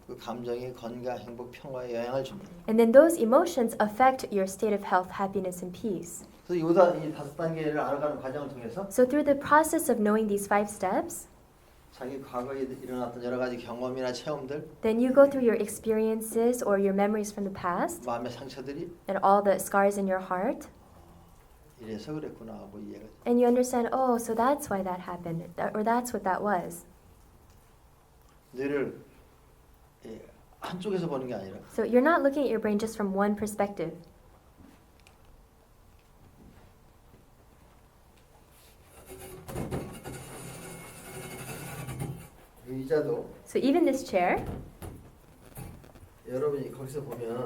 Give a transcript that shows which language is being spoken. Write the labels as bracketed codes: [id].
[ko] 그 감정이 건강, 행복, 평화에 영향을 줍니다. [en] And then those emotions affect your state of health, happiness, and peace. [ko] 그래서 이 5단계를 알아가는 과정을 통해서 [en] So through the process of knowing these 5 steps, [ko] 자기 과거에 일어났던 여러 가지 경험이나 체험들, [en] then you go through your experiences or your memories from the past [ko] 마음의 상처들이 [en] and all the scars in your heart, [ko] 이래서 그랬구나 하고 이해가 돼요. [en] and you understand, oh, so that's why that happened, or that's what that was. [ko] 뇌를 한쪽에서 보는 게 아니라 [en] So you're not looking at your brain just from one perspective. [ko] 의자도 [en] So even this chair, [ko] 여러분이 거기서 보면